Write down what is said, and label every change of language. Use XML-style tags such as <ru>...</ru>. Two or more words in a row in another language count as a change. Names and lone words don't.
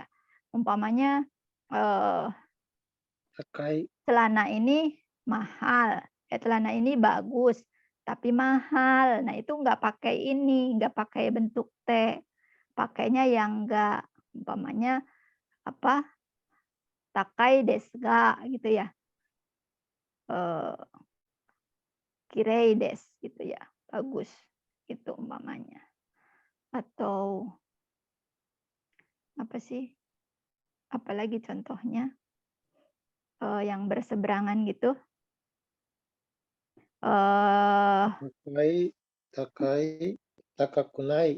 <id>Umpamanya celana ini mahal, celana ini bagus tapi mahal. Nah, itu nggak pakai ini, nggak pakai bentuk T, pakainya yang nggak, umpamanya apa,</id> <ja>高いですが</ja> <id>gitu ya,</id> <ja>きれいです</ja> <id>gitu ya, bagus gitu umpamanya. Atau apa sih, apalagi contohnya yang berseberangan gitu. Takakunai.</id>